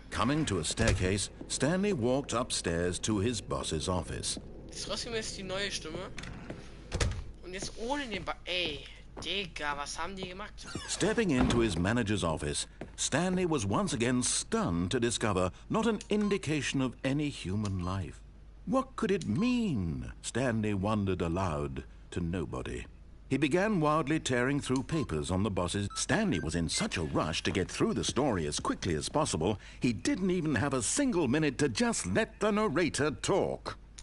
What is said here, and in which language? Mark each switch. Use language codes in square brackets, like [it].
[en] Coming to a staircase, Stanley walked upstairs to his boss's office. [de] Trotzdem ist die neue Stimme. Und jetzt ohne den Ey, Digga, was haben die gemacht? [en] Stepping into his manager's office, Stanley was once again stunned to discover not an indication of any human life. What could it mean? Stanley wondered aloud to nobody. He began wildly tearing through papers on the boss's. Stanley was in such a rush to get through the story as quickly as possible, he didn't even have a single minute to just let the narrator talk.